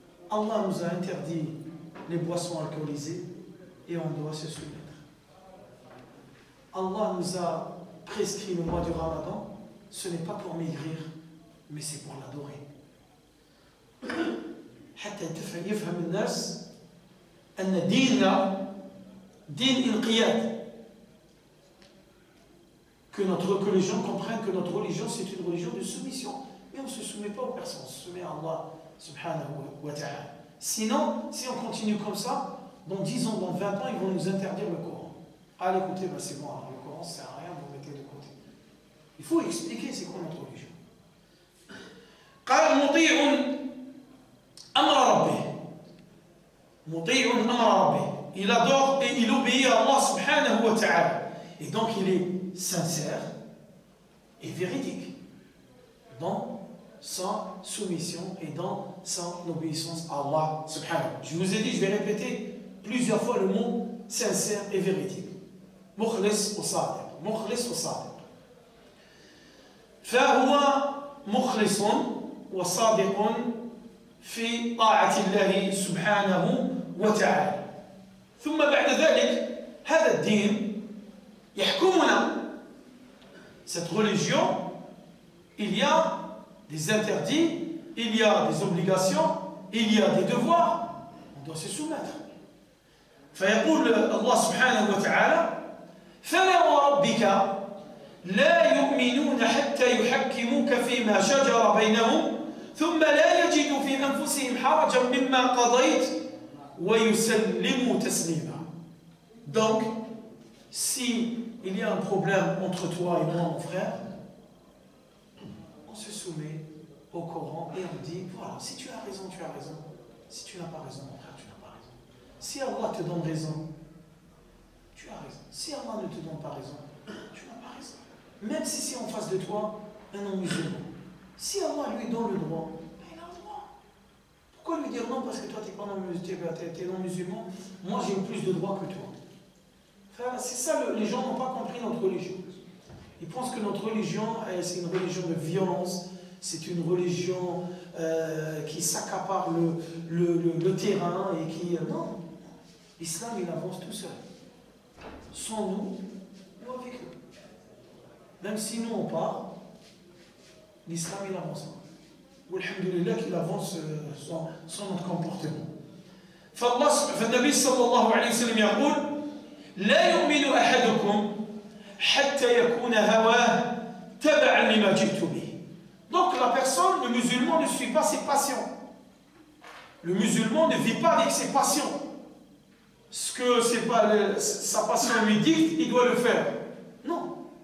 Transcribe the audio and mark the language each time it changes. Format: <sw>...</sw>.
<fr>Allah nous a interdit les boissons alcoolisées et on doit se soumettre. Allah nous a prescrit le mois du Ramadan, ce n'est pas pour maigrir, mais c'est pour l'adorer.</fr> <ar>حتى يفهم الناس أن ديننا دين انقياد.</ar> <fr>Que les gens comprennent que notre religion c'est une religion de soumission. Mais on ne se soumet pas aux personnes, on se soumet à Allah subhanahu wa ta'ala. Sinon, si on continue comme ça, dans 10 ans, dans 20 ans, ils vont nous interdire le Coran. Ah, écoutez, ben c'est bon, alors le Coran ça sert à rien, vous mettez de côté. Il faut expliquer c'est quoi notre religion.</fr> <ar>قال مطيع أمر ربه. مطيع أمر ربه.</ar> <fr>Il adore et il obéit à Allah subhanahu wa ta'ala. Et donc il est sincère et véridique dans sa soumission et dans son obéissance à Allah subhanahu. Je vous ai dit, je vais répéter plusieurs fois le mot sincère et véridique.</fr> <ar>مخلص وصادق. مخلص وصادق. فهو مخلص وصادق في طاعة الله سبحانه وتعالى. ثم بعد ذلك هذا الدين يحكمنا.</ar> <fr>Cette religion, il y a des interdits, il y a des obligations, il y a des devoirs. On doit se soumettre.</fr> <ar>فيقول الله سبحانه وتعالى فلا وربك لا يؤمنون حتى يحكموك فيما شجر بينهم ثم لا يجدوا في أنفسهم حرجا مما قضيت ويسلموا تسليما.</ar> <fr>Donc, si il y a un problème entre toi et moi, mon frère, on se soumet au Coran et on dit, voilà, si tu as raison, tu as raison. Si tu n'as pas raison, mon frère, tu n'as pas raison. Si Allah te donne raison, tu as raison. Si Allah ne te donne pas raison, tu n'as pas raison. Même si c'est en face de toi un non-musulman. Si Allah lui donne le droit, il a le droit. Pourquoi lui dire non parce que toi tu es non-musulman, moi j'ai plus de droits que toi. Enfin, c'est ça, les gens n'ont pas compris notre religion. Ils pensent que notre religion, c'est une religion de violence, c'est une religion qui s'accapare le terrain et qui... non, l'islam il avance tout seul. Sans nous, ou avec eux. Même si nous on part, l'islam il avance. Walhamdulillah qu'il avance sans notre comportement.</fr> <ar>فالنبي صلى الله عليه وسلم يقول لا يؤمن أحدكم حتى يكون هواه تبعا لما جئت به.</ar> <fr>Donc la personne, le musulman ne suit pas ses passions. Le musulman ne vit pas avec ses passions. Ce que sa passion lui dicte, il doit le faire. Non.</fr>